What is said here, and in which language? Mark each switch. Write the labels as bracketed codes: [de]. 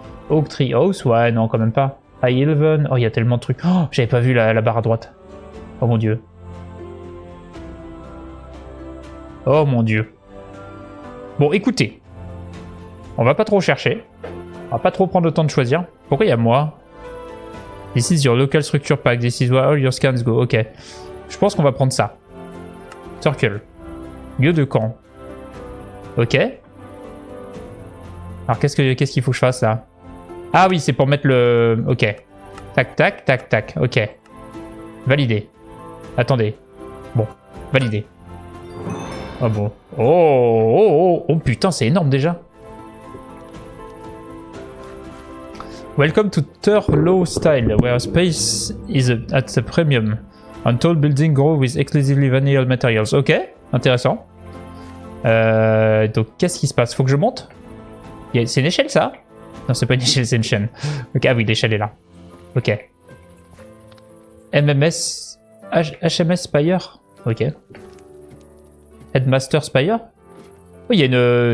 [fr] Oak Tree House, ouais, non, quand même pas. High Eleven, oh, il y a tellement de trucs. Oh, j'avais pas vu la barre à droite. Oh mon dieu. Oh mon dieu. Bon, écoutez. On va pas trop chercher. On va pas trop prendre le temps de choisir. Pourquoi il y a moi? [en] This is your local structure pack. This is where all your scans go. [fr] Ok. Je pense qu'on va prendre ça. Circle. Lieu de camp. Ok. Alors qu'est-ce qu'il faut que je fasse là? Ah oui, c'est pour mettre le... Ok. Tac, tac, tac, tac. Ok. Validé. Attendez. Bon. Validé. Ah bon. Oh putain, c'est énorme déjà. [en] Welcome to Turlow Style, where space is at the premium. Un tall building grow with exclusively vanilla materials. [fr] Ok, intéressant. Donc, qu'est-ce qui se passe? Faut que je monte? C'est une échelle, ça? Non, c'est pas une échelle, c'est une chaîne. Ok, ah oui, l'échelle est là. Ok. MMS... HMS Spire? Ok. Headmaster Spire? Oui, il y a une...